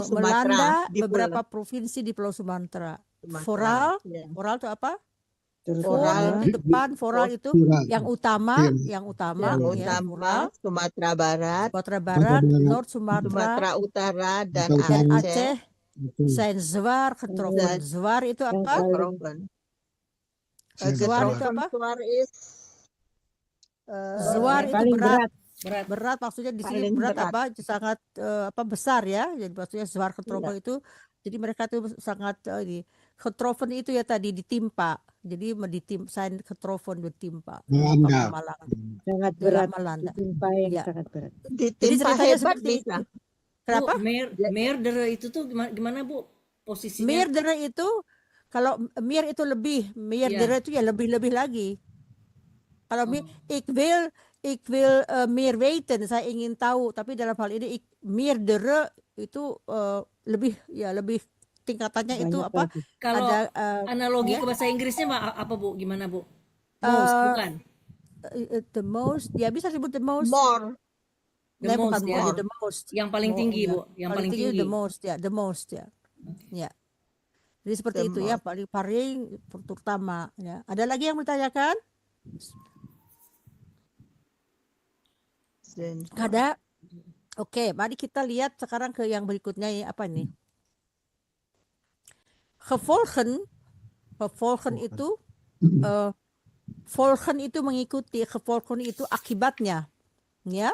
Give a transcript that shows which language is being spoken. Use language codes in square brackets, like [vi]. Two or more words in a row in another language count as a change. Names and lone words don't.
[id] melanda Di beberapa provinsi di Pulau Sumatera. Sumatera. Foral, Ya. foral itu apa? Foral. Di depan, foral itu yang utama, Yang ya, utama foral. Sumatera Barat, Sumatera Barat, North Sumatera, Sumatera Utara dan dan Aceh. Aceh. [nl] Zijn zwaar getroffen. Zwaar [id] itu apa? Getroffen. Zwaar itu apa? [nl] Zwaar is [id] Zwaar itu Paling berat. berat. Berat maksudnya di sini Paling berat berat. apa? Sangat besar ya. Jadi maksudnya [nl] zwaar getroffen [id] itu. Jadi mereka tuh sangat getroffen itu ya tadi ditimpa. Jadi [nl] zijn getroffen [id] ditimpa. Melanda. Kemalangan. Sangat Dalam berat. melanda. Ditimpa yang Iya. sangat berat. Jadi ditimpa ceritanya hebat seperti bisa. itu. Kenapa? Bu, meerdere itu tuh gimana Bu posisinya? Meerdere itu, kalau meer itu lebih, meerdere itu ya lebih-lebih lagi. [nl] Kalau ik wil meer weten, [id] saya ingin tahu, tapi dalam hal ini meerdere itu lebih tingkatannya itu Banyak apa? lagi. Kalau Ada analogi ya. ke bahasa Inggrisnya apa Bu? Gimana Bu? Most, bukan? [en] The most, [id] ya bisa sebut [en] the most. [id] More. The Bukan most, ya. [en] the most. [id] Yang paling tinggi Ya. Bu, yang paling tinggi. [en] the most ya, the most [id] ya. Ya. Jadi seperti itu ya, paling terutama ya. Ada lagi yang bertanyakan? Ada? Oke, mari kita lihat sekarang ke yang berikutnya ya, apa ini? Gevolgen itu volgen itu mengikuti, gevolgen itu akibatnya, ya.